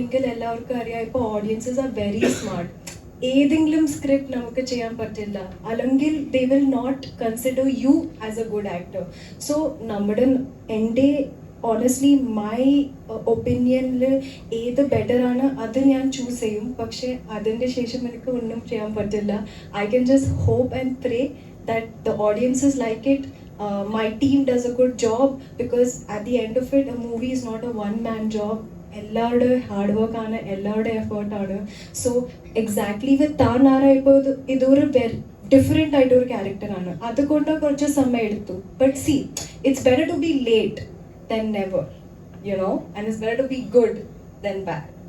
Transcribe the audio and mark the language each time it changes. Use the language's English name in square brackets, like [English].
[Malayalam] എങ്കിൽ എല്ലാവർക്കും അറിയാം, ഇപ്പോൾ [English] Audiences are very smart. [Malayalam] ഏതെങ്കിലും സ്ക്രിപ്റ്റ് നമുക്ക് ചെയ്യാൻ പറ്റില്ല, അല്ലെങ്കിൽ [English] They will not consider you as a good actor. [Malayalam] So എൻ്റെ [English] honestly my [Malayalam] ഒപ്പീനിയനിൽ ഏത് ബെറ്ററാണ് അത് ഞാൻ ചൂസ് ചെയ്യും. പക്ഷേ അതിൻ്റെ ശേഷം എനിക്ക് ഒന്നും ചെയ്യാൻ പറ്റില്ല. [English] I can just hope and pray that the audiences like it. My team does a good job, because at the end of it, a movie is not a one-man job. [Malayalam] എല്ലാവരുടെ hard work ആണ്, എല്ലാവരുടെ എഫേർട്ടാണ്. [English] so exactly with [Malayalam] താനാര ഇപ്പോൾ ഇതൊരു different ആയിട്ടൊരു ക്യാരക്ടറാണ്, അതുകൊണ്ട് കുറച്ച് സമയം എടുത്തു. [English] But see, it's better to be late than never, you know, and it's better to be good than bad.